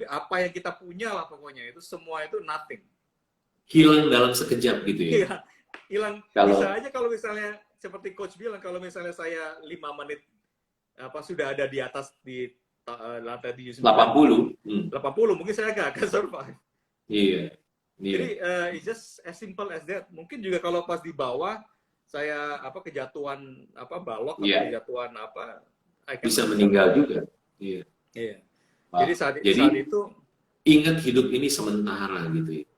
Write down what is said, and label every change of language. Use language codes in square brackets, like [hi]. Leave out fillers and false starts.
[id] Tapi apa yang kita punya lah pokoknya itu semua itu [en] nothing. [id] Hilang dalam sekejap gitu ya. Iya, hilang. Bisa aja kalau misalnya seperti coach bilang, kalau misalnya saya 5 menit sudah ada di atas di lantai 79, 80 mungkin saya nggak akan survive. Jadi [en] it's just as simple as that. [id] Mungkin juga kalau pas di bawah saya kejatuhan balok atau kejatuhan bisa meninggal juga. Jadi saat itu ingat hidup ini sementara gitu ya.